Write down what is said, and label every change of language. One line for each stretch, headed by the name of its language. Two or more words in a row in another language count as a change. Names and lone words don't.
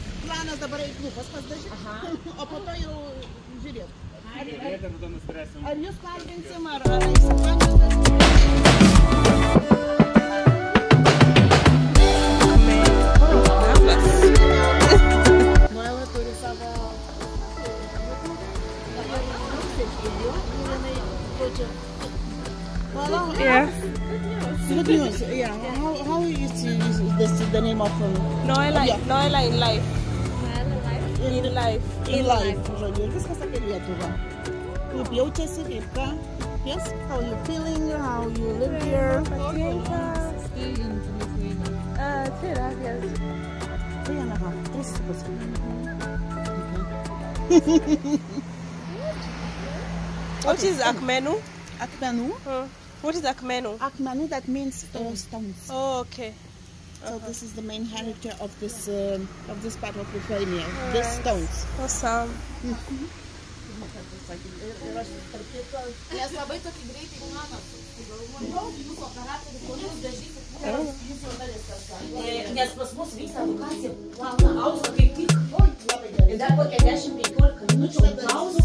Lithuanian: Planas dabar eiti lūpas pasidažyti, o po to jau žiūrėt. Ar jūs kalbinsim, ar eisim vandens? Noella turi savo
English: Yeah. Good news. Yeah. How is this the name of Noella in life. In life. In life.
Lithuanian: Žodžiu, ir viskas apie Lietuvą. Kaip jaučiasi, kaip ką?
English: Yes? How you feeling? How you live here? That's it, gracias. 3.5. 3 What is akmenu? Akmenu. What is akmenu? Akmenu, that means stones. Oh, okay. So this is the main heritage of this part of Lithuania. These stones. Awesome.
Lithuanian: Nes pas mus vyksta edukacija, plauna aukso kaip tik. Ir dar kokia 10-15 minučių klauso.